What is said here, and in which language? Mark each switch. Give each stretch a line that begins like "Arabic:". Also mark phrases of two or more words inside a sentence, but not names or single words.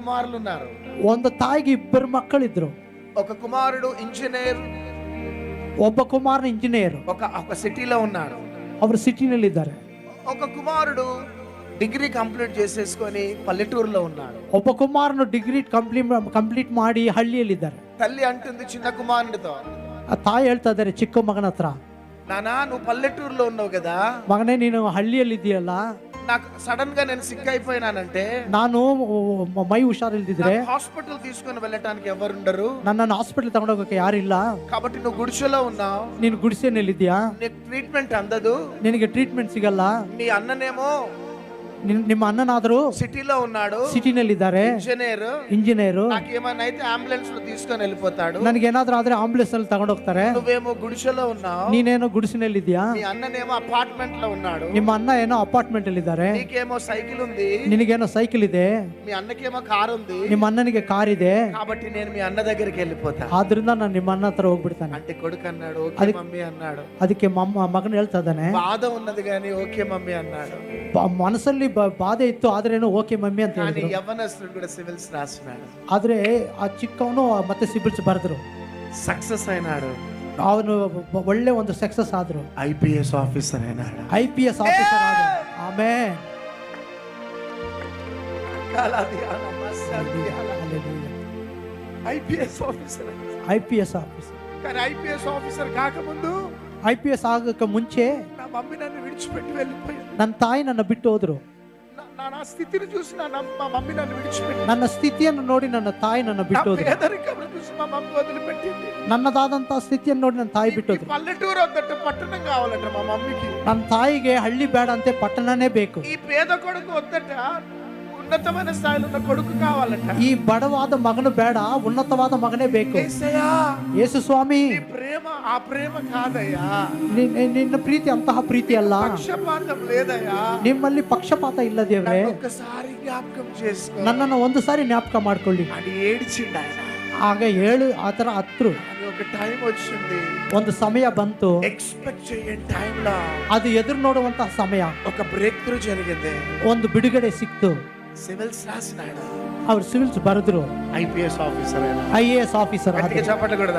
Telugu: కుమారులు ఉన్నారు.
Kannada: ಒಂದು ತಾಯಿಗೆ ಇಬ್ಬರು ಮಕ್ಕಳಿದ್ರು.
Telugu: ఒక కుమారుడు ఇంజనీర్,
Kannada: ಒಬ್ಬ ಕುಮಾರನ ಇಂಜಿನಿಯರ್,
Telugu: ఒక సిటీలో ఉన్నాడు.
Kannada: ಅವರು ಸಿಟಿನಲ್ಲಿ ಇದ್ದಾರೆ.
Telugu: ఒక కుమారుడు డిగ్రీ కంప్లీట్ చేసేసుకొని పల్లెటూరులో ఉన్నాడు.
Kannada: ಒಬ್ಬ ಕುಮಾರನು ಡಿಗ್ರಿ ಕಂಪ್ಲೀಟ್ ಮಾಡಿ ಹಳ್ಳಿಯಲ್ಲಿದ್ದಾರೆ.
Telugu: తల్లి అంటుంది చిన్న కుమారుడితో,
Kannada: ಆ ತಾಯಿ ಹೇಳ್ತಾ ಇದ್ದಾರೆ ಚಿಕ್ಕ ಮಗನ ಹತ್ರ,
Telugu: నానా నువ్వు పల్లెటూరులో ఉన్నావు కదా,
Kannada: ಮಗನೇ ನೀನು ಹಳ್ಳಿಯಲ್ಲಿ ಇದೆಯಲ್ಲ,
Telugu: నాకు సడన్ గా నేను సిక్ అయిపోయినానంటే,
Kannada: ನಾನು ಮೈ ಹುಷಾರಿಲ್ದಿದ್ರೆ
Telugu: హాస్పిటల్ తీసుకొని వెళ్ళటానికి ఎవరుండరు,
Kannada: ನನ್ನನ್ನು ಹಾಸ್ಪಿಟಲ್ ತಗೊಂಡೋಗಕ್ಕೆ ಯಾರಿಲ್ಲ,
Telugu: కాబట్టి నువ్వు గుడిసెలో ఉన్నావు,
Kannada: ನೀನು ಗುಡಿಸೆನಲ್ಲಿದ್ಯಾ,
Telugu: నీకు ట్రీట్మెంట్ అందదు,
Kannada: ನಿನಗೆ ಟ್ರೀಟ್ಮೆಂಟ್ ಸಿಗಲ್ಲ.
Telugu: మీ అన్ననేమో
Kannada: ನಿಮ್ಮ ಅಣ್ಣನಾದರೂ
Telugu: సిటీలో ఉన్నాడు,
Kannada: ಸಿಟಿನಲ್ಲಿದ್ದಾರೆ, ಇಂಜಿನಿಯರ್,
Telugu: నాకేమైనా అయితే అంబులెన్స్ లో తీసుకొని వెళ్ళిపోతాడు,
Kannada: ನನಗೇನಾದ್ರೂ ಆದ್ರೆ ಆಂಬುಲೆನ್ಸ್ ಅಲ್ಲಿ ತಗೊಂಡೋಗ್ತಾರೆ,
Telugu: నువ్వేమో గుడిసెలో ఉన్నావు,
Kannada: ನೀನೇನೋ ಗುಡಿಸಿನಲ್ಲಿದ್ಯಾ,
Telugu: మీ అన్ననేమో అపార్ట్మెంట్ లో ఉన్నాడు,
Kannada: ನಿಮ್ಮ ಅಣ್ಣ ಏನೋ ಅಪಾರ್ಟ್ಮೆಂಟ್ ಅಲ್ಲಿ ಇದ್ದಾರೆ,
Telugu: నీకేమో సైకిల్ ఉంది,
Kannada: ನಿನಗೇನೋ ಸೈಕಲ್ ಇದೆ,
Telugu: మీ అన్నకేమో కార్ ఉంది,
Kannada: ನಿಮ್ಮ అಣ್ಣನಿಗೆ ಕಾರ್ ಇದೆ,
Telugu: కాబట్టి నేను మీ అన్న దగ్గరికి వెళ్ళిపోతా.
Kannada: ಆದ್ರಿಂದ ನಾನು ನಿಮ್ಮ ಅಣ್ಣ ಹತ್ರ ಹೋಗ್ಬಿಡ್ತಾನೆ.
Telugu: అంటే కొడుకు అన్నాడు,
English: okay mummy
Telugu: అన్నాడు.
Kannada: ಅದಕ್ಕೆ ಮಗನ ಹೇಳ್ತಾ ಇದ್ದಾನೆ,
Telugu: బాధ ఉన్నది కానీ
English: okay mummy
Telugu: అన్నాడు.
Kannada: ಮನಸ್ಸಲ್ಲಿ ಬಾಧೆ ಇತ್ತು, ಆದ್ರೇನು
English: okay mummy
Kannada: ಅಂತ
Telugu: కానీ
Kannada: ಹೇಳಿದ್ರು.
Telugu: యవ్వనస్తుడు కూడా సివిల్స్ రాస్తున్నాడు,
Kannada: ಆದ್ರೆ ಆ ಚಿಕ್ಕವನು ಮತ್ತೆ ಸಿಬಿಲ್ಸ್ ಬರೆದ್ರು,
Telugu: సక్సెస్ అయినాడు,
Kannada: ಅವನು ಒಳ್ಳೆ ಒಂದು ಸಕ್ಸಸ್ ಆದ್ರು,
English: IPS officer
Telugu: అయినాడు,
English: IPS officer
Kannada: ಆದ್ರು. ಆಮೇಲೆ
English: IPS officer. IPS officer.
Telugu: కానీ
English: IPS officer
Telugu: కాకముందు,
Kannada: IPS ಆಗಕ್ಕೆ ಮುಂಚೆ
Telugu: నా మమ్మీ నన్ను విడిచిపెట్టి వెళ్ళిపోయింది,
Kannada: ನನ್ನ ತಾಯಿ ನನ್ನ ಬಿಟ್ಟು ಹೋದ್ರು.
Telugu: నా స్థితిని చూసి మా మమ్మీ నన్ను విడిచిపెట్టి,
Kannada: ನನ್ನ ಸ್ಥಿತಿಯನ್ನು ನೋಡಿ ನನ್ನ ತಾಯಿ ನನ್ನ ಬಿಟ್ಟು ಹೋದ್ರು.
Telugu: పేదరికమును చూసి మా మమ్మీ వదిలిపెట్టింది,
Kannada: ನನ್ನದಾದಂತಹ ಸ್ಥಿತಿಯನ್ನು ನೋಡಿ ನನ್ನ ತಾಯಿ ಬಿಟ್ಟು ಹೋದ್ರು.
Telugu: పల్లెటూరు వద్దట పట్టణం కావాలంట మా మమ్మీకి,
Kannada: ನನ್ನ ತಾಯಿಗೆ ಹಳ್ಳಿ ಬೇಡ ಅಂತೆ ಪಟ್ಟಣನೇ ಬೇಕು.
Telugu: ఈ పేద కొడుకు వద్దట ఉన్నతమైన స్థాయిలో ఉన్న కొడుకు కావాలంట.
Kannada: ಈ ಬಡವಾದ ಮಗನು ಬೇಡ, ಉನ್ನತವಾದ ಮಗನೇ ಬೇಕು.
Telugu: యేసయ్యా,
Kannada: ಯೇಸು ಸ್ವಾಮಿ,
Telugu: నీ ప్రేమ ఆ ప్రేమ కాదయ్యా,
Kannada: ನಿನ್ನ ಪ್ರೀತಿ ಅಂತಹ ಪ್ರೀತಿ ಅಲ್ಲ,
Telugu: పక్షపాతం లేదయ్యా,
Kannada: ನಿಮ್ಮಲ್ಲಿ ಪಕ್ಷಪಾತ ಇಲ್ಲ ದೇವ್ರೆ,
Telugu: ఒక్కసారి జ్ఞాపకం చేసుకో,
Kannada: ನನ್ನನ್ನು ಒಂದು ಸಾರಿ ಜ್ಞಾಪಕ ಮಾಡ್ಕೊಳ್ಳಿ.
Telugu: అని ఏడ్చిండు ఆయన.
Kannada: ಆಗ ಹೇಳು ಆತರ ಹತ್ರು.
Telugu: అని ఒక టైం వచ్చింది,
Kannada: ಒಂದು ಸಮಯ ಬಂತು,
Telugu: ఎక్స్పెక్ట్ చేయని టైంలో
Kannada: ಅದು ಎದುರು ನೋಡುವಂತಹ ಸಮಯ,
Telugu: ఒక
English: break through
Telugu: జరిగింది,
Kannada: ಒಂದು ಬಿಡುಗಡೆ ಸಿಕ್ತು.
Telugu: సివిల్స్ రాసినాడు,
Kannada: ಅವ್ರು ಸಿವಿಲ್ಸ್ ಬರೆದ್ರು,
English: IPS officer
Telugu: అయినా.
English: IAS officer
Telugu: గట్టిగా చప్పట్లు కొడదా.